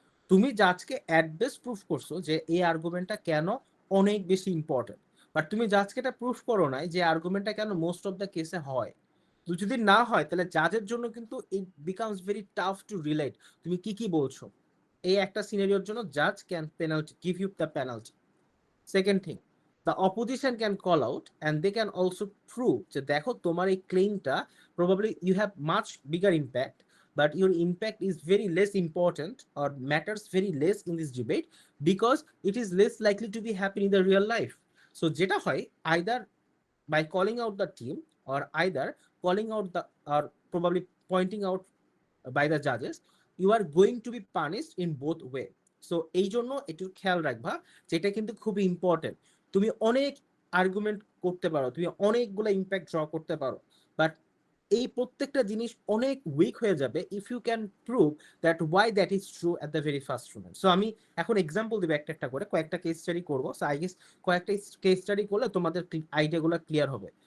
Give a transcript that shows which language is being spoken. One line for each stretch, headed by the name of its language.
Bangla: তুমি জাজকে at best proof করছো যে এই আর্গুমেন্টটা কেন অনেক বেশি ইম্পর্টেন্ট, বাট তুমি জাজকে এটা প্রুফ করো নাই যে আর্গুমেন্টটা কেন মোস্ট অফ দ্য কেসে হয়। তো যদি না হয় তাহলে জাজের জন্য কিন্তু
English: it becomes very tough to relate
Bangla: তুমি কি কি বলছো। এই একটা সিনারিওর জন্য
English: Jaaz can penalty give you the penalty.
Bangla: Second thing,
English: the opposition can call out and they can also prove যে
Bangla: দেখো তোমার এই ক্লেইমটা
English: probably you have much bigger impact but your impact is very less important or matters very less in this debate because it is less likely to be happen in the real life. So যেটা হয় either by calling out the team or either calling out the or probably pointing out by the judges, you are going to be punished in both way.
Bangla: So এই জন্য একটু খেয়াল রাখবা যেটা কিন্তু খুবই ইম্পর্টেন্ট। তুমি অনেক আর্গুমেন্ট করতে পারো, তুমি অনেকগুলো ইম্প্যাক্ট ড্র করতে পারো, বাট এই প্রত্যেকটা জিনিস অনেক উইক হয়ে যাবে
English: If you can prove that why that is true at the very first moment.
Bangla: So আমি এখন এক্সাম্পল দিব একটা একটা করে, কয়েকটা কেস স্টাডি করবো।
English: so I guess
Bangla: কয়েকটা কেস স্টাডি করলে তোমাদের আইডিয়াগুলো ক্লিয়ার হবে।